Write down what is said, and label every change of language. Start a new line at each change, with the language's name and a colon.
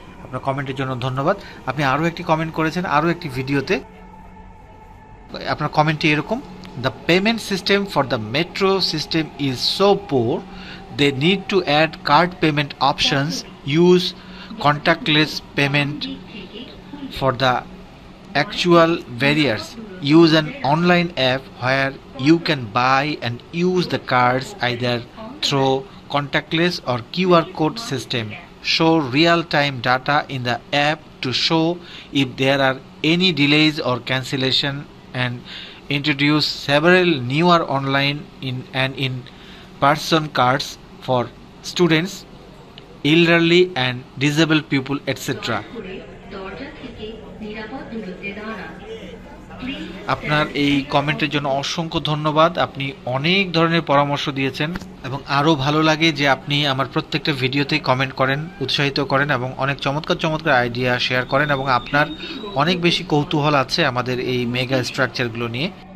Bangla: আপনার কমেন্টের জন্য ধন্যবাদ। আপনি আরও একটি কমেন্ট করেছেন আরও একটি ভিডিওতে, আপনার কমেন্টটি এরকম:
English: The payment system for the metro system is so poor, they need to add card payment options, use contactless payment for the actual barriers, use an online app where you can buy and use the cards either through contactless or QR code system. show real-time data in the app to show if there are any delays or cancellation, and introduce several newer online and in-person cards for students, elderly and disabled people, etc.
Bangla: আপনার এই কমেন্টের জন্য অসংখ্য ধন্যবাদ। আপনি অনেক ধরনের পরামর্শ দিয়েছেন এবং আরও ভালো লাগে যে আপনি আমার প্রত্যেকটা ভিডিওতেই কমেন্ট করেন, উৎসাহিত করেন এবং অনেক চমৎকার চমৎকার আইডিয়া শেয়ার করেন এবং আপনার অনেক বেশি কৌতূহল আছে আমাদের এই মেগা স্ট্রাকচারগুলো নিয়ে।